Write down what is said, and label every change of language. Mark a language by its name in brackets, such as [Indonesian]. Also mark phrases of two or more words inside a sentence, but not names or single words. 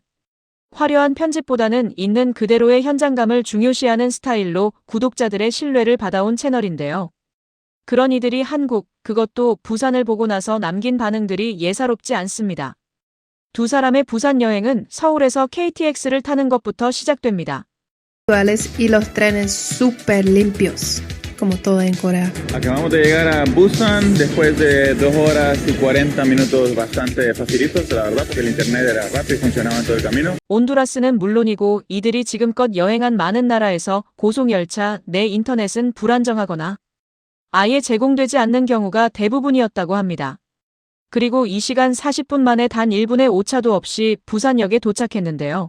[Korean] 화려한 편집보다는 있는 그대로의 현장감을 중요시하는 스타일로 구독자들의 신뢰를 받아온 채널인데요. 그런 이들이 한국, 그것도 부산을 보고 나서 남긴 반응들이 예사롭지 않습니다. 두 사람의 부산 여행은 서울에서 KTX를 타는 것부터 시작됩니다. [Spanish] Y los trenes súper limpios, como todo en Corea. Acabamos de llegar a Busan después de 2 horas y 40 minutos bastante facilitos, la verdad, porque el internet era rápido y funcionaba en todo el camino. [Korean] 온두라스는 물론이고 이들이 지금껏 여행한 많은 나라에서 고속열차 내 인터넷은 불안정하거나 아예 제공되지 않는 경우가 대부분이었다고 합니다. 그리고 이 시간 40분 만에 단 1분의 오차도 없이 부산역에 도착했는데요.